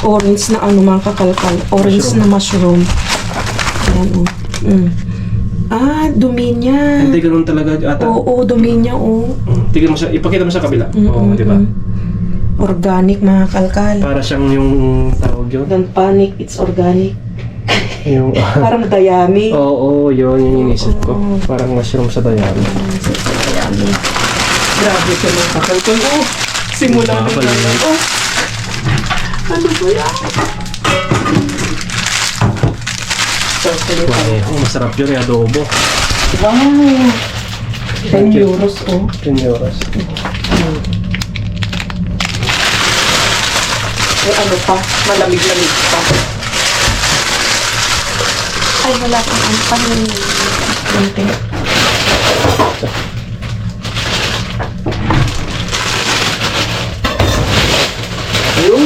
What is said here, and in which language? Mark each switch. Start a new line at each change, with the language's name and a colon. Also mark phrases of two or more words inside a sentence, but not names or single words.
Filipino: Orange na ano mga kakalkal. Orange na mushroom. Ayan o. Dumi niya. Hindi ganun talaga ata. Oo, dumi niya o. Tignan mo siya, ipakita mo sa kabila. Oo, di ba? Organic mga kalkal. Para siyang yung tawag yun.
English: Don't panic, it's organic.
Filipino: Yung, Parang dayami. oo, yun yung inisip ko. Parang mushroom sa dayami. Dayami. Grabe ka mga kakalkal. Oh, simula na Pala yan. yun. Oh, ano ba yan? Wow, masarap yun yung adobo. Wow! 10 euros oh. 10 euros. Ay, ano pa? Malamig-lamig pa. Ay, wala pang ano pa yung konti. Ayun!